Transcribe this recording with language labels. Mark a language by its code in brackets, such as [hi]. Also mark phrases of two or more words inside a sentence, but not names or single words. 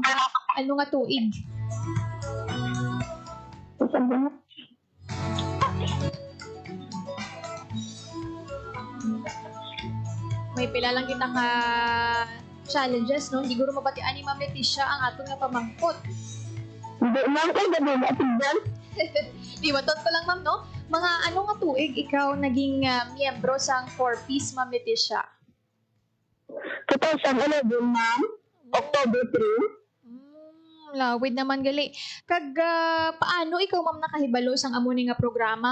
[hil] Ano nga tuig? May pila lang kita ka challenges, no? Hindi guro mabatian ni Ma'am Leticia ang aton nga pamangkot. [tl] Hindi ma'am, kaya gano'n natin dyan. Di ba, ko lang ma'am, no? [hil] Mga ano nga tuig ikaw naging miyembro sang 4Ps, Ma'am Leticia? 2011 ma'am, October 3. Lawid naman gali. Kag paano ikaw ma'am nakahibalo sang amo ni nga programa?